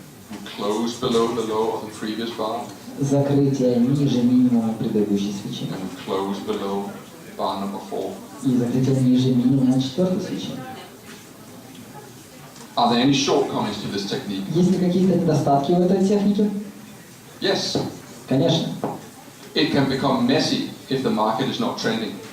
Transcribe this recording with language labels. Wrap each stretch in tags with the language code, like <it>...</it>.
<en>We closed below the low of the previous bar</en> <ru>Закрытие ниже минимума предыдущей свечи</ru> <en>and we closed below bar number 4.</en> <ru>и закрытие ниже минимума четвертой свечи.</ru> <en>Are there any shortcomings to this technique?</en> <ru>Есть ли какие-то недостатки у этой техники?</ru> <en>Yes.</en> <ru>Конечно.</ru> <en>It can become messy if the market is not trending.</en>